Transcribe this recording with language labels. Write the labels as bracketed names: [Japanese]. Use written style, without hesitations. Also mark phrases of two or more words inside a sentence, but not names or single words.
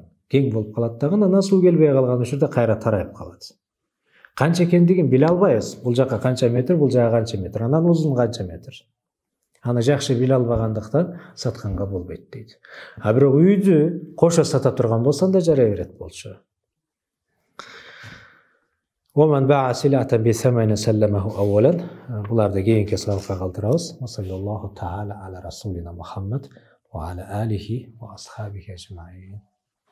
[Kyrgyz] Кең болуп калат дагы, анан суу келбей калган учурда кайра тарайып калат. Канча экендигин биле албайбыз. Бул жака канча метр, бул жака канча метр, анан узун канча метр. Аны жакшы биле албагандыктан сатканга болбойт дейт. А бирок үйдү кошо сата турган болсоң да жарай берет болчу. [Arabic] ومن باع سلعة بثمن سلمه أولا. [Kyrgyz] Буларды кийинки сабакка калтырабыз. [Arabic] صلى الله تعالى على رسولنا محمد وعلى آله وأصحابه أجمعين.